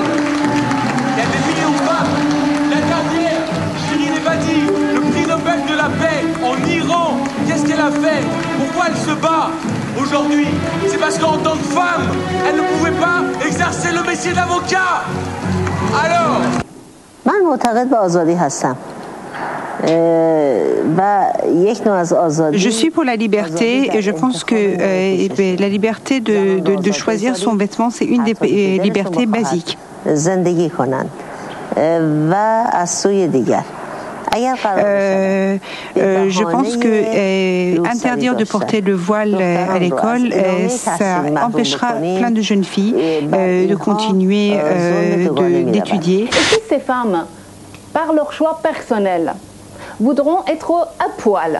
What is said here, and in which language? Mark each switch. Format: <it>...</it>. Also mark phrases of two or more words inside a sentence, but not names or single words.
<fr>Il y a des millions de femmes. La dernière, Shirin Ebadi, le prix Nobel de la paix en Iran, qu'est-ce qu'elle a fait? Pourquoi elle se bat aujourd'hui? C'est parce qu'en tant que femme, elle ne pouvait pas exercer le métier d'avocat. Alors</fr> <fa>من معتقد به آزادی هستم.</fa> <fr>Je suis pour la liberté et je pense que la liberté de choisir son vêtement, c'est une des libertés basiques.</fr> <fa>زندگی کنند و از سوی دیگر</fa> <fr>je pense que interdire de porter le voile à l'école, ça empêchera plein de jeunes filles de continuer d'étudier. Et si ces femmes, par leur choix personnel, voudront être à poil.</fr>